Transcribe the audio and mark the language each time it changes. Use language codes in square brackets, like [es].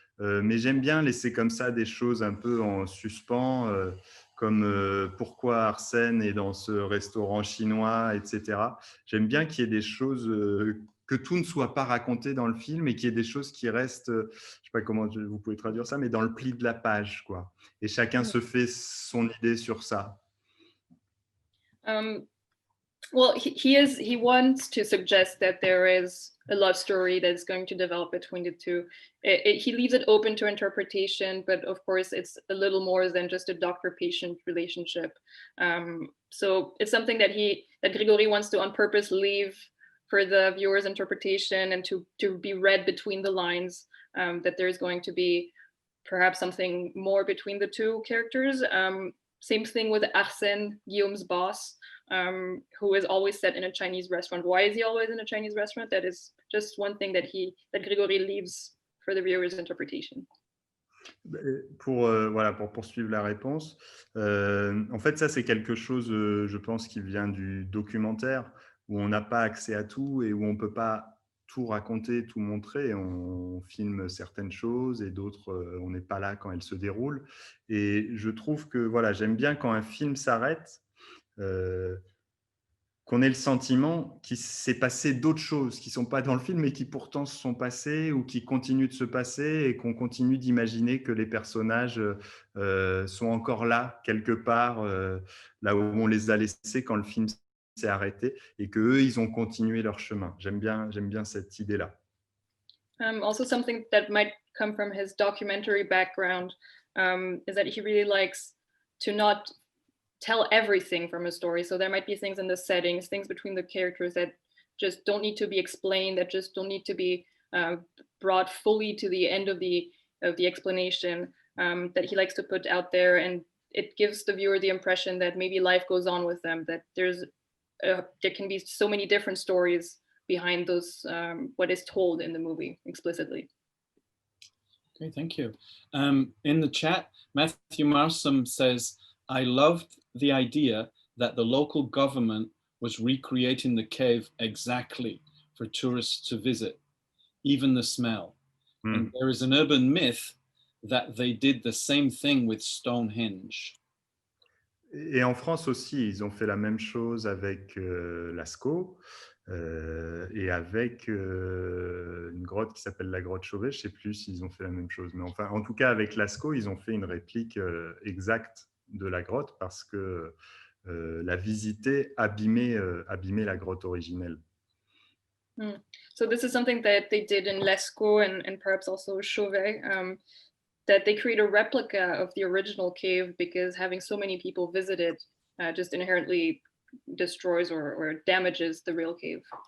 [fr] Mais j'aime bien laisser comme ça des choses un peu en suspens, comme pourquoi Arsène est dans ce restaurant chinois, etc. J'aime bien qu'il y ait des choses, que tout ne soit pas raconté dans le film et qu'il y ait des choses qui restent, je ne sais pas comment vous pouvez traduire ça, mais dans le pli de la page, quoi. Et chacun se fait son idée sur ça. [en] Well, he wants to suggest that there is a love story that's going to develop between the two. He leaves it open to interpretation, but of course it's a little more than just a doctor-patient relationship. So it's something that Grégory wants to on purpose leave for the viewer's interpretation and to be read between the lines, that there's going to be perhaps something more between the two characters. Same thing with Arsène, Guillaume's boss, who is always set in a Chinese restaurant. Why is he always in a Chinese restaurant? That is just one thing that Grégory leaves for the viewer's interpretation. [fr] Pour poursuivre la réponse, en fait, ça, c'est quelque chose, je pense, qui vient du documentaire, où on n'a pas accès à tout et où on ne peut pas tout raconter, tout montrer. On filme certaines choses et d'autres, on n'est pas là quand elles se déroulent. Et je trouve que, voilà, j'aime bien quand un film s'arrête, qu'on ait le sentiment qu'il s'est passé d'autres choses qui ne sont pas dans le film, mais qui pourtant se sont passées ou qui continuent de se passer et qu'on continue d'imaginer que les personnages sont encore là, quelque part, là où on les a laissés quand le film s'est arrêté et qu'eux, ils ont continué leur chemin. J'aime bien cette idée-là. [en] Also, something that might come from his documentary background is that he really likes to not tell everything from a story. So there might be things in the settings, things between the characters that just don't need to be explained, that just don't need to be brought fully to the end of the explanation, that he likes to put out there, and it gives the viewer the impression that maybe life goes on with them, that there can be so many different stories behind those what is told in the movie explicitly. Okay, thank you. In the chat, Matthew Marsom says, I loved the idea that the local government was recreating the cave exactly for tourists to visit, even the smell. And there is an urban myth that they did the same thing with Stonehenge. [fr] Et en France aussi, ils ont fait la même chose avec Lascaux et avec une grotte qui s'appelle la grotte Chauvet. Je ne sais plus s'ils ont fait la même chose. Mais enfin, en tout cas, avec Lascaux, ils ont fait une réplique exacte de la grotte parce que la visiter abîmait la grotte originelle. [en] So this is something that they did in Lascaux and perhaps also Chauvet, that they create a replica of the original cave because having so many people visit it just inherently destroys or damages the real cave.